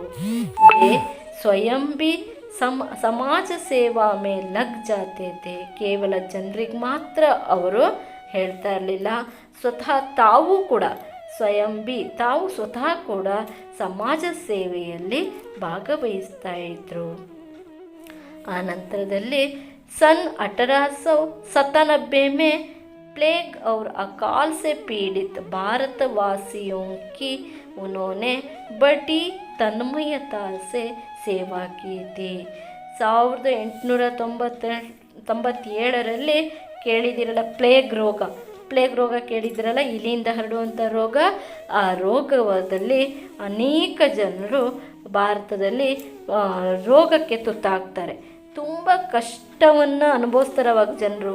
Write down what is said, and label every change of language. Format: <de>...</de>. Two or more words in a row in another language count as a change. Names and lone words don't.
<hi>स्वयं भी समाज सेवा में लग जाते थे.</hi> <kn>ಕೇವಲ ಜನರಿಗೆ ಮಾತ್ರ ಅವರು ಹೇಳ್ತಾ ಇರಲಿಲ್ಲ, ಸ್ವತಃ ತಾವು ಕೂಡ ತಾವು ಸ್ವತಃ ಕೂಡ ಸಮಾಜ ಸೇವೆಯಲ್ಲಿ ಭಾಗವಹಿಸ್ತಾ ಇದ್ದರು. ಆ ನಂತರದಲ್ಲಿ</kn> <hi>सन 1897 में प्लेग और अकाल से पीड़ित भारतवासियों की उन्होंने बड़ी तन्मयता से सेवा की थी.</hi> <kn>1897ರಲ್ಲಿ ಕೇಳಿದಿರಲ್ಲ ಪ್ಲೇಗ್ ರೋಗ ಕೇಳಿದಿರಲ್ಲ, ಇಲಿಯಿಂದ ಹರಡುವಂಥ ರೋಗ. ಆ ರೋಗದಲ್ಲಿ ಅನೇಕ ಜನರು ಭಾರತದಲ್ಲಿ ರೋಗಕ್ಕೆ ತುತ್ತಾಗ್ತಾರೆ, ತುಂಬ ಕಷ್ಟವನ್ನು ಅನುಭವಿಸ್ತಾರವಾಗ ಜನರು.</kn>